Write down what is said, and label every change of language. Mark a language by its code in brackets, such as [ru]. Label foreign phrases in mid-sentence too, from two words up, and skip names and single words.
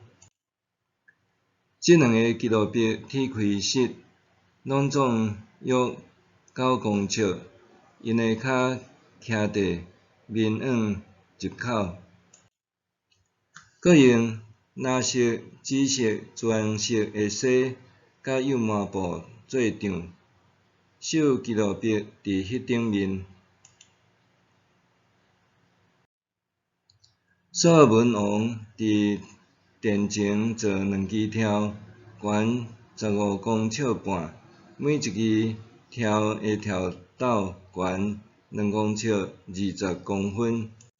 [nan] 这两个基路伯展开膝，拢总约9公尺，因的脚徛地，面往入口。阁用蓝色、紫色、钻色的丝甲幼麻布做场，绣基路伯伫迄顶面。所罗门王伫殿前做2支条，悬15公尺半，每一支条的条斗悬2公尺20公分。